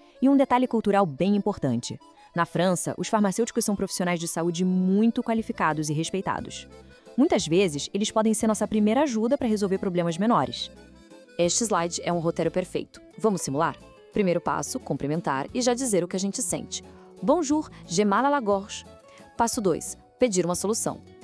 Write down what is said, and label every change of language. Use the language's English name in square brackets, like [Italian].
[Portuguese] E um detalhe cultural bem importante. Na França, os farmacêuticos são profissionais de saúde muito qualificados e respeitados. Muitas vezes, eles podem ser nossa primeira ajuda para resolver problemas menores. Este slide é um roteiro perfeito. Vamos simular? Primeiro passo, cumprimentar e já dizer o que a gente sente. [French] Bonjour, j'ai mal à la gorge. [Portuguese] Passo 2, pedir uma solução.